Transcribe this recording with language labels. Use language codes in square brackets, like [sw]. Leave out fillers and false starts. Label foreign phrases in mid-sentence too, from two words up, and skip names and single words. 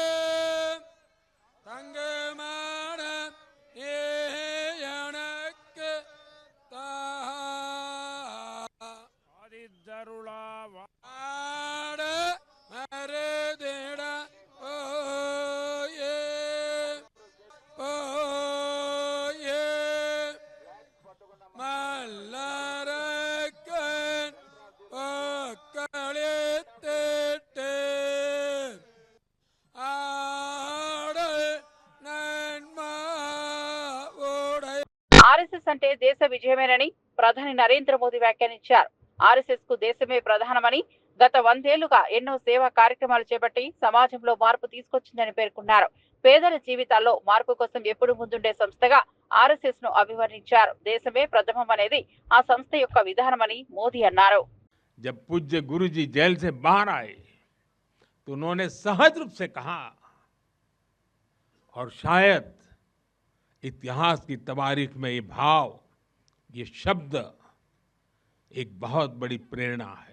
[te] தங்கமான எனக்கு தாருளாவாட மருதிட ஓயே ஓயே மல்லரக்கன் ஒக்களித்திட்டு ఆర్ఎస్ఎస్ అంటే దేశ విజయమేనని ప్రధాని నరేంద్ర మోదీ వ్యాఖ్యానించారు. ఆర్ఎస్ఎస్ కు దేశమే ప్రధానమని, గత 100 ఏళ్లుగా ఎన్నో సేవా కార్యక్రమాలు చేపట్టి సమాజంలో మార్పు తీసుకొచ్చిందని పేర్కొన్నారు. పేదల జీవితాల్లో మార్పు కోసం ఎప్పుడు ముందుండే సంస్థగా ఆర్ఎస్ఎస్ ను అభివర్ణించారు. దేశమే ప్రథమం అనేది ఆ సంస్థ యొక్క విధానమని మోదీ అన్నారు. [hi] जब पूज्य गुरु जी जेल से बाहर आए तो उन्होंने सहज रूप से कहा, और शायद इतिहास की तवारीख में ये भाव, ये शब्द एक बहुत बड़ी प्रेरणा है।